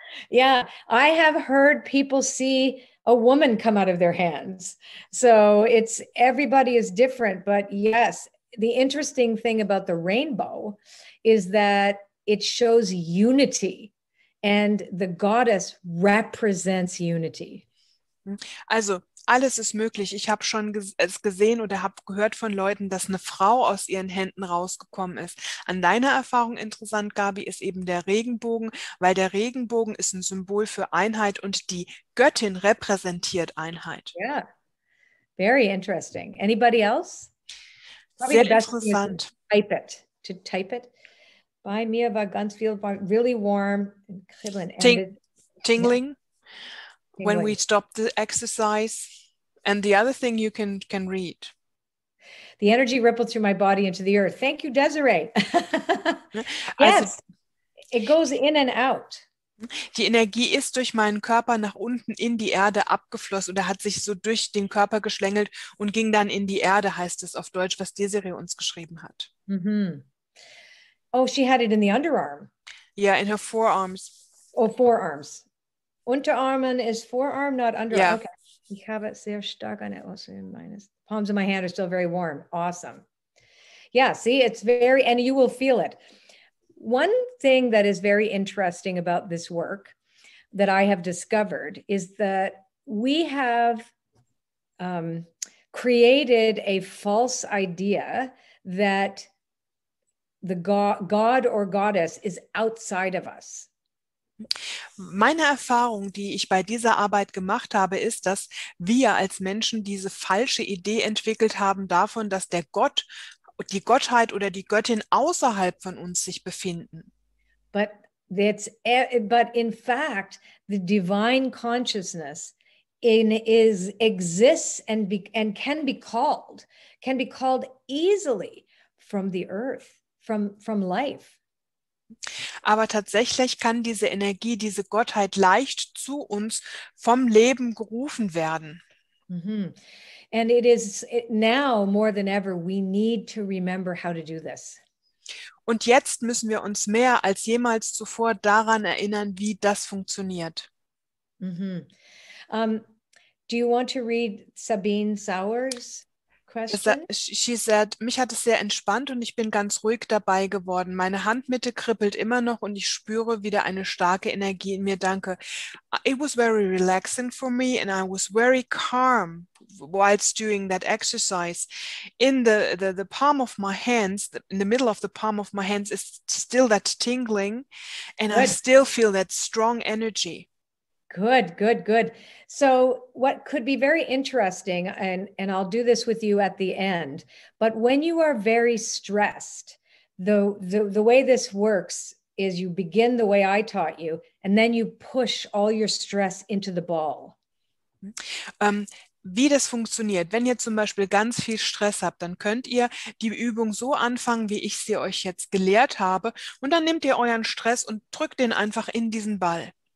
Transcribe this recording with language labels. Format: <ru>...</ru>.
<en>Yeah, I have heard people see a woman come out of their hands. So everybody is different, but yes, the interesting thing about the rainbow is that it shows unity, and the goddess represents unity.</en> <de>Also alles ist möglich. Ich habe schon es gesehen oder habe gehört von Leuten, dass eine Frau aus ihren Händen rausgekommen ist. An deiner Erfahrung interessant, Gabi, ist eben der Regenbogen, weil der Regenbogen ist ein Symbol für Einheit und die Göttin repräsentiert Einheit.</de> <en>Yeah, very interesting. Anybody else?</en> <de>Sehr interessant.</de> <en>To type it.</en> <de>Bei mir war ganz viel,</de> <en>really warm and</en> <de>kribbeln.</de> <en>Tingling. When we stop the exercise. And the other thing you can read. The energy rippled through my body into the earth. Thank you, Desiree. Yes, also, it goes in and out.</en> <de>Die Energie ist durch meinen Körper nach unten in die Erde abgeflossen oder hat sich so durch den Körper geschlängelt und ging dann in die Erde, heißt es auf Deutsch, was Desiree uns geschrieben hat. Mm-hmm.</de> <en>Oh, she had it in the underarm. Yeah, in her forearms. Oh, forearms. Unterarmen is forearm, not underarm. Yeah. Okay.</en> <de>Ich habe es sehr stark an it.</de> <en>Also palms of my hand are still very warm. Awesome. Yeah, see, it's very, and you will feel it. One thing that is very interesting about this work that I have discovered is that we have created a false idea that the God or goddess is outside of us.</en> <de>Meine Erfahrung, die ich bei dieser Arbeit gemacht habe, ist, dass wir als Menschen diese falsche Idee entwickelt haben davon, dass der Gott, die Gottheit oder die Göttin außerhalb von uns sich befinden.</de> <en>But in fact, the divine consciousness exists and can be called easily from the earth, from life.</en> <de>Aber tatsächlich kann diese Energie, diese Gottheit leicht zu uns vom Leben gerufen werden. Mm-hmm.</de> <en>And it is now more than ever, we need to remember how to do this.</en> <de>Und jetzt müssen wir uns mehr als jemals zuvor daran erinnern, wie das funktioniert. Mm-hmm.</de> <en>Do you want to read Sabine Sauer's question? She said,</en> <de>mich hat es sehr entspannt und ich bin ganz ruhig dabei geworden. Meine Handmitte kribbelt immer noch und ich spüre wieder eine starke Energie in mir. Danke.</de> <en>It was very relaxing for me and I was very calm whilst doing that exercise. In the palm of my hands, in the middle of the palm of my hands is still that tingling and I still feel that strong energy. Good. So what could be very interesting, and I'll do this with you at the end, but when you are very stressed, the way this works is you begin the way I taught you, and then you push all your stress into the ball.</en> <de>Wie das funktioniert, wenn ihr zum Beispiel ganz viel Stress habt, dann könnt ihr die Übung so anfangen, wie ich sie euch jetzt gelehrt habe, und dann nehmt ihr euren Stress und drückt den einfach in diesen Ball.</de>